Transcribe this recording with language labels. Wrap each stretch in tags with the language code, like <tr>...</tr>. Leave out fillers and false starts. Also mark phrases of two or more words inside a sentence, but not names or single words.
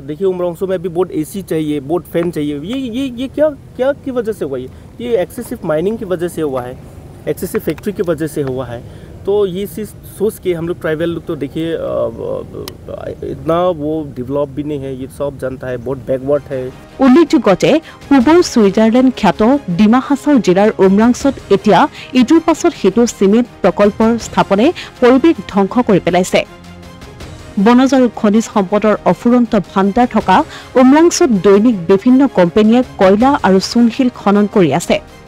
<hi>देखिए उमरांचल में अभी बहुत AC चाहिए, बहुत फैन चाहिए। ये क्या की वजह से हुआ? ये</hi> <en>excessive mining</en> <hi>की वजह से हुआ है,</hi> <en>excessive factory</en> <hi>की वजह से हुआ है। तो ये चीज़ सोच के हम लोग ट्राइबल लोग तो देखिए इतना वो डेवलप भी नहीं है, ये सब जानता है, बहुत बैकवर्ड है।</hi> <as>উল্লেখযোগ্য যে পূবৰ ছুইজাৰলেণ্ড খ্যাত ডিমা হাছাও জিলাৰ উমৰাংচত এতিয়া ইটোৰ পাছত সিটো চিমেণ্ট প্ৰকল্পৰ স্থাপনে পৰিৱেশ ধ্বংস কৰি পেলাইছে বনজ আৰু খনিজ সম্পদৰ অফুৰন্ত ভাণ্ডাৰ থকা উমৰাংচত দৈনিক বিভিন্ন কোম্পানীয়ে কয়লা আৰু চূণশিল খনন কৰি আছে</as>